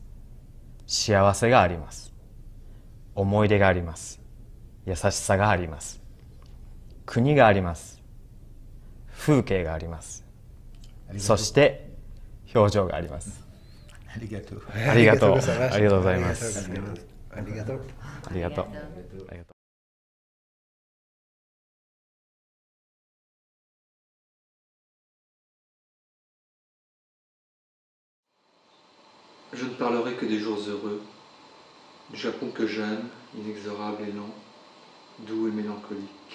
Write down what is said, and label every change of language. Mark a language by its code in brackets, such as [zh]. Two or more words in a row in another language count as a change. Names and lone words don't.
[ja] 幸せがあります。思い出があります。優しさがあります。国があります。風景があります。そして表情があります。ありがとう。ありがとうございます。 Arigato. Arigato. [fr] Je ne parlerai que des jours heureux, du Japon que j'aime, inexorable et lent, doux et mélancolique.